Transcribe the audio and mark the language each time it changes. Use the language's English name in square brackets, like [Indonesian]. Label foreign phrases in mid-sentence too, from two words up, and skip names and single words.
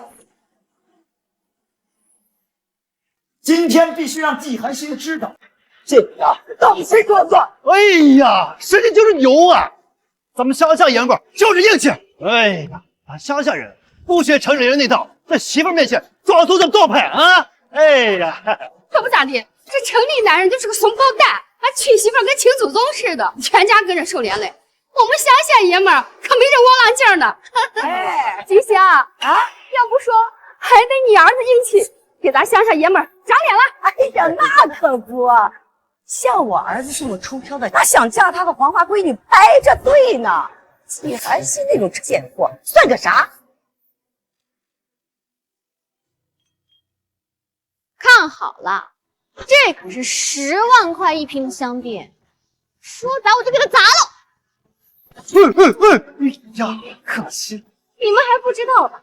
[Chinese] 今天必須讓季寒心知道，這家到底誰說了算。哎呀，世新就是牛啊！咱們鄉下爺們兒就是硬氣。哎呀，咱鄉下人不學城裡人那套，在媳婦面前裝出這麼多派啊！哎呀，可不咋地，這城裡男人就是個慫包蛋，還娶媳婦跟請祖宗似的，全家跟着受連累。我們鄉下爺們兒可沒這窩囊勁呢。哎，金香啊，要不說還得你兒子硬氣，給咱鄉下爺們兒長臉了。哎呀，那可不，像我兒子這麼出挑的，他想嫁他個黃花閨女排着隊呢。季寒心那種賤貨算個啥？看好了，這可是10萬塊一瓶的香檳，說砸我就給他砸了。哎呀，可惜你們還不知道吧？